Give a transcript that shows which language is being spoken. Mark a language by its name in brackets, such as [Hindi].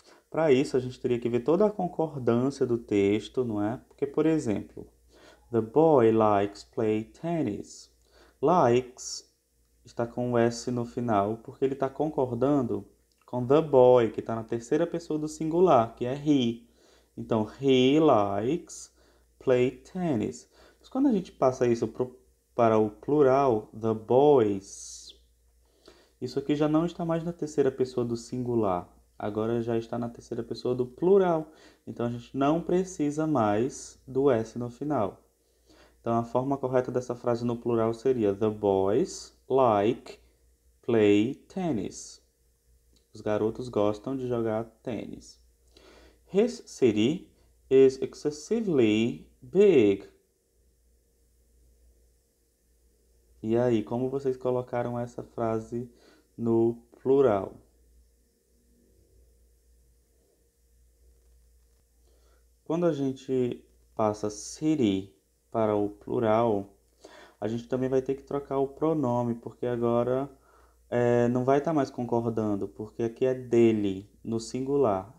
[Portuguese] Para isso, a gente teria que ver toda a concordância do texto, não é? Porque, por exemplo, [English] the boy likes play tennis. [Portuguese] Likes está com o S no final, porque ele está concordando com [English] the boy, [Portuguese] que está na terceira pessoa do singular, que é he. Então, [English] he likes play tennis. [Portuguese] Mas quando a gente passa isso para o plural, [English] the boys, [Portuguese] isso aqui já não está mais na terceira pessoa do singular. Agora já está na terceira pessoa do plural. Então a gente não precisa mais do S no final. Então a forma correta dessa frase no plural seria: [English] the boys like play tennis. [Portuguese] Os garotos gostam de jogar tênis. [English] His city is excessively big. [Portuguese] E aí, como vocês colocaram essa frase no plural? Quando a gente passa city para o plural, a gente também vai ter que trocar o pronome, porque agora não vai estar mais concordando, porque aqui é dele, no singular.